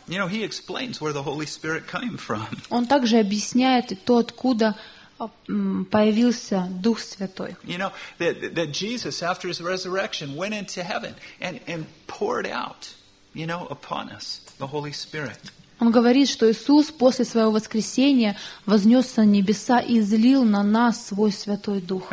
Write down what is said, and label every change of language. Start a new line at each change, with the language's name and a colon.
English: You know, he explains where the Holy Spirit came from.
Russian: Он также объясняет то, откуда появился Дух Святой.
English: You know, that Jesus, after his resurrection, went into heaven and poured out, you know, upon us the Holy Spirit.
Russian: Он говорит, что Иисус после своего воскресения вознесся на небеса и излил на нас свой Святой Дух.